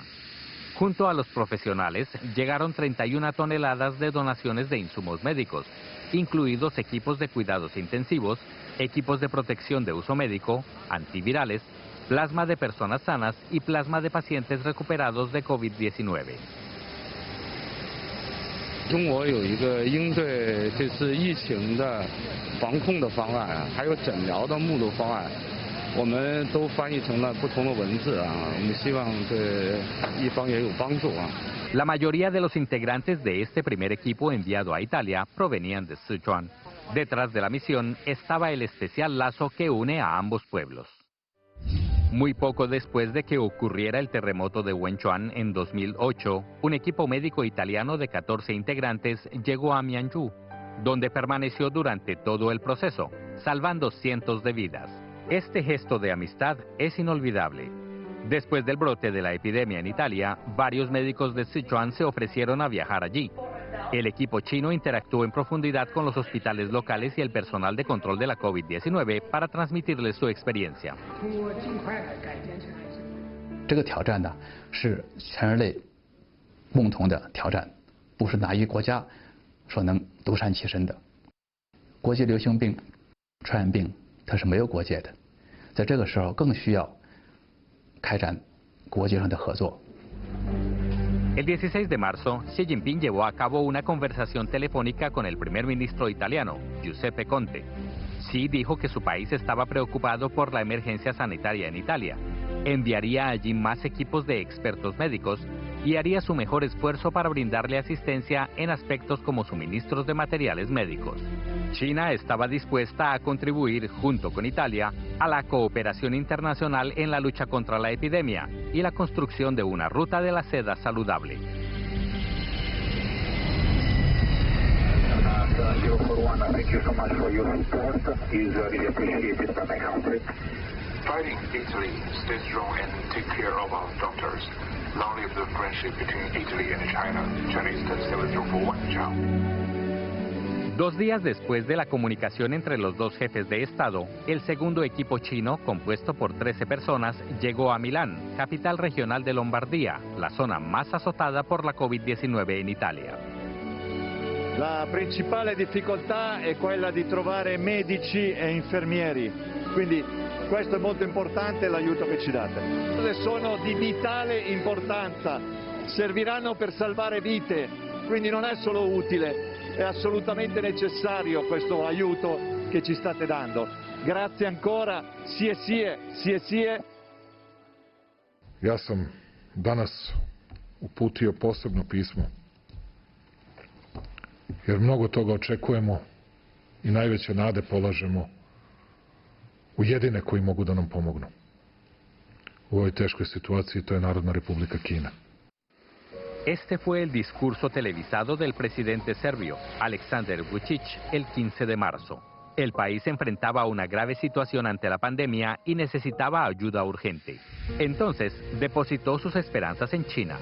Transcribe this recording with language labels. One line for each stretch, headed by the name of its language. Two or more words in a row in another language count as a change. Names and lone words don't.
Spanish: Junto a los profesionales, llegaron 31 toneladas de donaciones de insumos médicos, incluidos equipos de cuidados intensivos, equipos de protección de uso médico, antivirales, plasma de personas sanas y plasma de pacientes recuperados de COVID-19.
Chinese: 中国有一个应对这次疫情的防控的方案，还有诊疗的目录方案，我们都翻译成了不同的文字啊，我们希望对一方也有帮助啊。
Spanish: La mayoría de los integrantes de este primer equipo enviado a Italia provenían de Sichuan. Detrás de la misión estaba el especial lazo que une a ambos pueblos. Muy poco después de que ocurriera el terremoto de Wenchuan en 2008, un equipo médico italiano de 14 integrantes llegó a Mianzhou, donde permaneció durante todo el proceso, salvando cientos de vidas. Este gesto de amistad es inolvidable. Después del brote de la epidemia en Italia, varios médicos de Sichuan se ofrecieron a viajar allí. El equipo chino interactuó en profundidad con los hospitales locales y el personal de control de la COVID-19 para transmitirles su experiencia.
Chinese: 这个挑战呢，是全人类共同的挑战，不是哪一个国家所能独善其身的。国际流行病、传染病它是没有国界的，在这个时候更需要开展国际上的合作。
Spanish: El 16 de marzo, Xi Jinping llevó a cabo una conversación telefónica con el primer ministro italiano, Giuseppe Conte. Xi dijo que su país estaba preocupado por la emergencia sanitaria en Italia, enviaría allí más equipos de expertos médicos y haría su mejor esfuerzo para brindarle asistencia en aspectos como suministros de materiales médicos. China estaba dispuesta a contribuir, junto con Italia, a la cooperación internacional en la lucha contra la epidemia y la construcción de una ruta de la seda saludable.
English: Fighting Italy, stay strong and take care of our doctors. Long live the friendship between Italy and China. Chinese 7041,
Italian: ciao.
Spanish: 2 días después de la comunicación entre los dos jefes de Estado, el segundo equipo chino, compuesto por 13 personas, llegò a Milán, capital regional de Lombardía, la zona más azotada por la Covid-19
Italian: in Italia. La principale difficoltà è quella di trovare medici e infermieri, quindi questo è molto importante l'aiuto che ci date. Sono di vitale importanza, serviranno per salvare vite, quindi non è solo utile, è assolutamente necessario questo aiuto che ci state dando. Grazie ancora, sie.
Serbian: Ja sam danas uputio posebno pismo, jer mnogo toga očekujemo i najveće nade polažemo u jedine koji mogu da nam pomognu u ovoj teškoj situaciji, to je Narodna Republika Kina.
Spanish: Este fue el discurso televisado del presidente serbio, Aleksandar Vučić, el 15 de marzo. El país enfrentaba una grave situación ante la pandemia y necesitaba ayuda urgente. Entonces, depositó sus esperanzas en China.